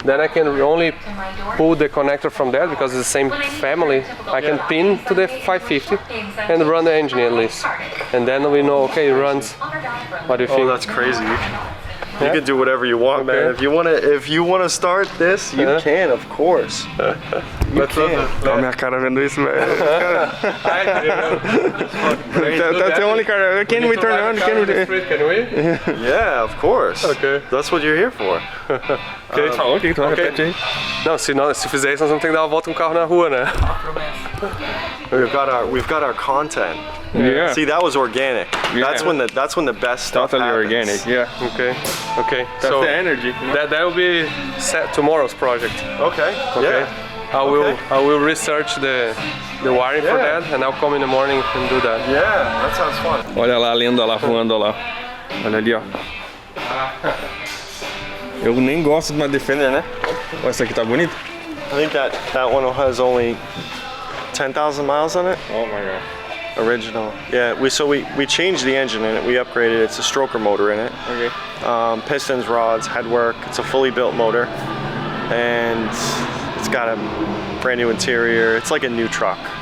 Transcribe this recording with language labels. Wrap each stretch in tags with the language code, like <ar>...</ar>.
<en>Then I can only pull the connector from that, because it's the same family. I can pin to the 550 and run the engine at least, and then we know, okay, it runs. What do you think? Oh, that's crazy. You can do whatever you want, man. If you wanna start this, you can, of course.</en> <pt>Olha a minha cara vendo isso, velho.</pt> <en>That's the only car. Can we turn on? Can we? Yeah, of course. Okay. That's what you're here for.</en> <pt>Ok, então repete aí. Não, se fizer isso, nós vamos ter que dar uma volta com o carro na rua, né?</pt> <en>We've got our content. Yeah. See, that was organic. Yeah. That's when the best stuff Totally happens. organic. Yeah. Okay. That's So the energy. that will be set tomorrow's project. Okay. Okay. Yeah. I will research the wiring for Yeah. that, and I'll come in the morning and do that. Yeah, that sounds fun.</en> <pt>Olha lá a lenda lá voando lá. Olha ali, ó. Eu nem gosto de uma Defender, né? Olha, essa aqui tá bonita.</pt> <en>I think that one has only 10,000 miles on it. Oh my god. Original. Yeah, we changed the engine in it. We upgraded. It's a stroker motor in it. Okay. Pistons, rods, headwork. It's a fully built motor, and it's got a brand new interior. It's like a new truck.</en>